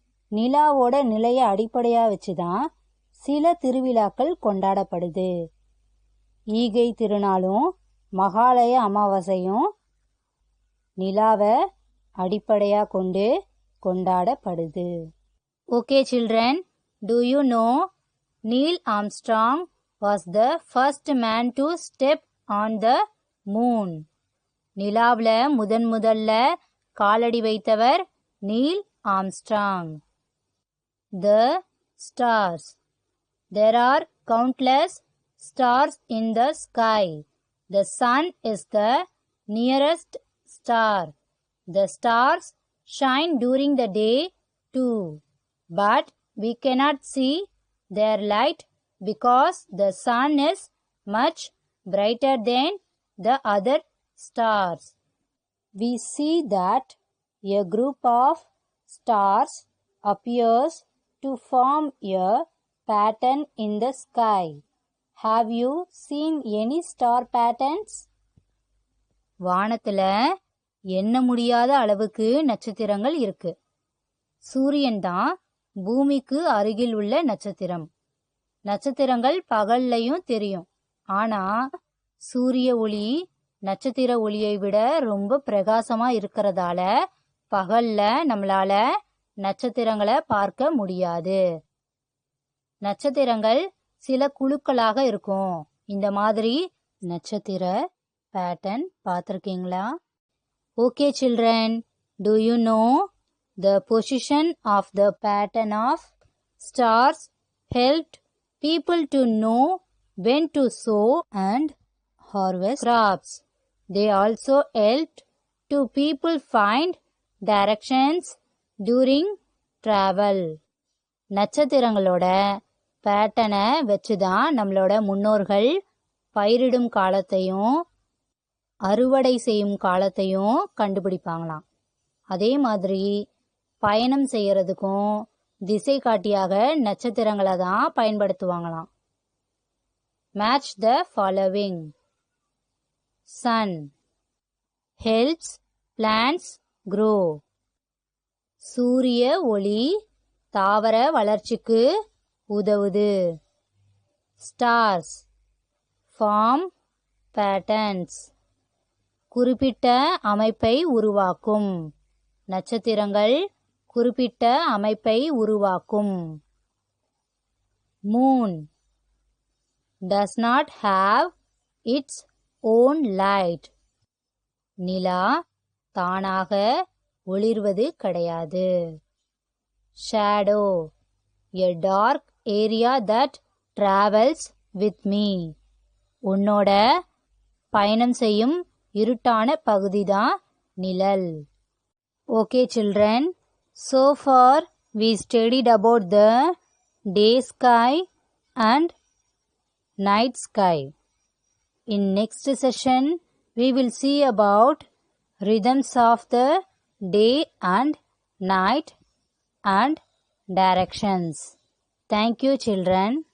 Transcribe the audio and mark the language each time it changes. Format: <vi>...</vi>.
<ta>நிலாவோட நிலையை அடிப்படையா வச்சுதான் சில திருவிழாக்கள் கொண்டாடப்படுது. ஈகை திருநாளும் மகாலய அமாவாசையும் நிலாவை அடிப்படையா கொண்டு கொண்டாடப்படுது.</ta> <en>Okay children, do you know Neil Armstrong was the first man to step on the moon?</en> <ta>நிலாவுல முதல்ல காலடி வைத்தவர் Neil Armstrong.</ta> <en>The stars. There are countless stars in the sky. The sun is the nearest star. The stars shine during the day too, but we cannot see their light because the sun is much brighter than the other stars. We see that a group of stars appears to form a pattern in the sky. Have you seen any star patterns?</en> <ta>வானத்துல எண்ண முடியாத அளவுக்கு நட்சத்திரங்கள் இருக்கு. சூரியன் தான் பூமிக்கு அருகில் உள்ள நட்சத்திரம். நட்சத்திரங்கள் பகல்லையும் தெரியும். ஆனா சூரிய ஒளி நட்சத்திர ஒளியை விட ரொம்ப பிரகாசமா இருக்கிறதால பகல்ல நம்மளால நட்சத்திரங்களை பார்க்க முடியாது. நட்சத்திரங்கள் சில குழுக்களாக இருக்கும். இந்த மாதிரி நட்சத்திர பேட்டர்ன் பார்த்திருக்கீங்களா?</ta> <en>Okay children, do you know the position of the pattern of stars helped people to know when to sow and harvest crops? They also helped to people find directions during travel.</en> <ta>நட்சத்திரங்களோட பேட்டனை வச்சுதான் நம்மளோட முன்னோர்கள் பயிரிடும் காலத்தையும் அறுவடை செய்யும் காலத்தையும் கண்டுபிடிப்பாங்களாம். அதே மாதிரி பயணம் செய்யறதுக்கும் திசை காட்டியாக நட்சத்திரங்களை தான் பயன்படுத்துவாங்களாம்.</ta> <en>Match the following. Sun helps plants grow.</en> <ta>சூரிய ஒளி தாவர வளர்ச்சிக்கு உதவுது.</ta> <en>Stars form patterns.</en> <ta>குறிப்பிட்ட அமைப்பை உருவாக்கும். நட்சத்திரங்கள் குறிப்பிட்ட அமைப்பை உருவாக்கும்.</ta> <en>Moon does not have its own light.</en> <ta>நிலா தானாக ஒளிர்வது கிடையாது.</ta> <en>Shadow, a dark area that travels with me.</en> <ta>உன்னோட பயணம் செய்யும் இருட்டான பகுதிதான் நிழல்.</ta> <en>Okay children, so far we studied about the day sky and night sky. In next session we will see about rhythms of the day and night and directions. Thank you children.</en>